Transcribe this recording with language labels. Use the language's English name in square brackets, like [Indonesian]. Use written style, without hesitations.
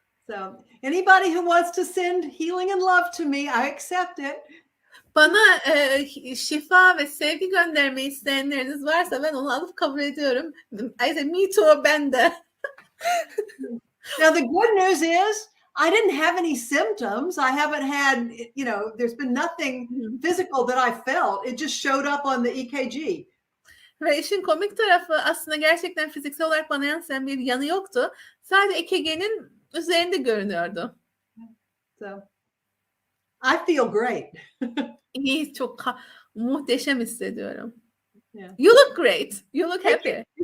[English] So anybody who wants to send healing and love to me, I accept it. [Turkish] Bana şifa ve sevgi göndermeyi isteyenleriniz varsa ben onu alıp kabul ediyorum. [English] I said, me too, [Turkish] ben de. [English] Now, the good news is I didn't have any symptoms. I haven't had, there's been nothing physical that I felt. It just showed up on the EKG. [Turkish] Ve işin komik tarafı aslında gerçekten fiziksel olarak bana yansıyan bir yanı yoktu. Sadece EKG'nin üzerinde görünüyordu. [English] So I feel great. [Turkish] İyi, çok muhteşem hissediyorum. [English] Yeah. You look great. You look happy.